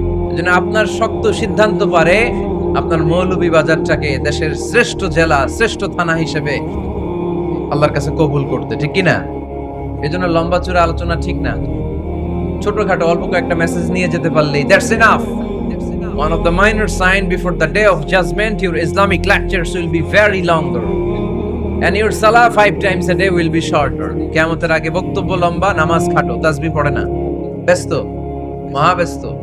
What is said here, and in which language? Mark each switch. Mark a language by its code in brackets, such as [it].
[bn] এজন্য আপনার শক্ত সিদ্ধান্ত পারে আপনার মৌলভীবাজারটাকে দেশের শ্রেষ্ঠ জেলা, শ্রেষ্ঠ থানা হিসেবে আল্লাহর কাছে কবুল করতে, ঠিক কিনা? এজন্য লম্বা চূড়া আলোচনা ঠিক না। ছোটখাটো অল্প কয়েকটা মেসেজ নিয়ে যেতে পারলেই [en] That's enough. One of the minor sign before the day of judgment, your Islamic lectures will be very longer, and your salah 5 times a day will be shorter. [bn] কিয়ামতের আগে বক্তব্য লম্বা, নামাজ খাটো, তাসবিহ পড়ে না, ব্যস্ত, মহাব্যস্ত।